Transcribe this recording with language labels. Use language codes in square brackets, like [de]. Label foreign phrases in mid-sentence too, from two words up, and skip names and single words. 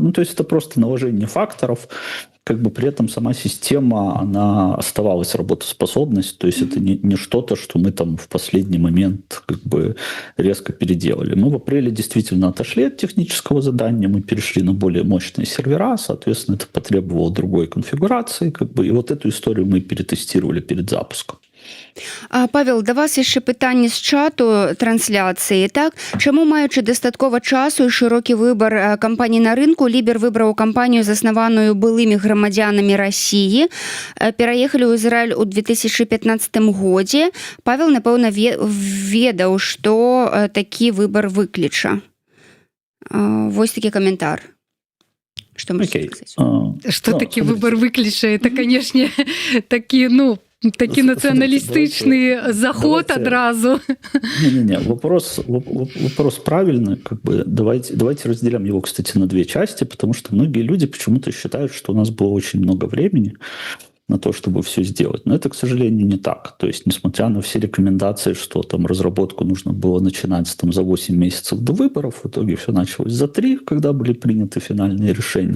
[ru] Ну, то есть это просто наложение факторов. Как бы при этом сама система, она оставалась работоспособность, то есть это не что-то, что мы там в последний момент как бы резко переделали. Мы в апреле действительно отошли от технического задания, мы перешли на более мощные сервера, соответственно, это потребовало другой конфигурации, как бы, и вот эту историю мы перетестировали перед запуском. [be] Павел, да вас яшчэ пытанне з чату трансляцыі, так? Чаму, маючы дастаткова часу і шырокі выбар кампаній на рынку, Лібер выбраў кампанію, заснаваную былымі грамадзянамі Расіі, пераехалі ў Ізраіль у 2015 годзе. Павел, напэўна, ведаў, што такі выбар выкліча. Вось такі каментар. [ru] Что можете сказать? Что таки выбор выклиша? Это, конечно, такие, [be] Такі нацыяналістычны заход адразу. [ru] Не-не-не, вопрос правильный. Как бы давайте разделим его, кстати, на две части, потому что многие люди почему-то считают, что у нас было очень много времени на то, чтобы все сделать. Но это, к сожалению, не так. То есть, несмотря на все рекомендации, что там разработку нужно было начинать там, за 8 месяцев до выборов, в итоге все началось за 3, когда были приняты финальные решения.